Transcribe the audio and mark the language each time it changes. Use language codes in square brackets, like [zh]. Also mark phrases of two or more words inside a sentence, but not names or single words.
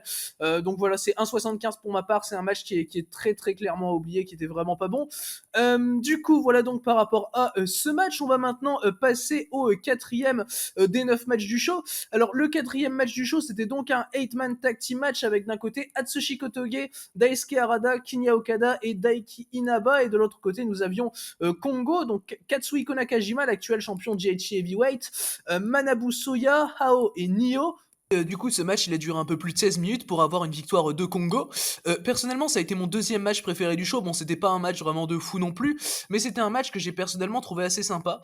[fr] Donc voilà, c'est 1,75 pour ma part, c'est un match qui est très très clairement oublié, qui était vraiment pas bon. Du coup, voilà donc par rapport à ce match, on va maintenant passer au quatrième des 9 matchs du show. Alors le quatrième match du show, c'était donc un [en] 8-man tag team match [fr] avec d'un côté Atsushi Kotoge, Daisuke Harada, Kinya Okada et Daiki Inaba, et de l'autre côté nous avions Kongo, donc Katsuhiko Nakajima, l'actuel champion GHC Heavyweight, Manabu Soya, Hao et Nio. Du coup, ce match, il a duré un peu plus de 16 minutes pour avoir une victoire de Congo. Personnellement, ça a été mon deuxième match préféré du show. Bon, c'était pas un match vraiment de fou non plus, mais c'était un match que j'ai personnellement trouvé assez sympa.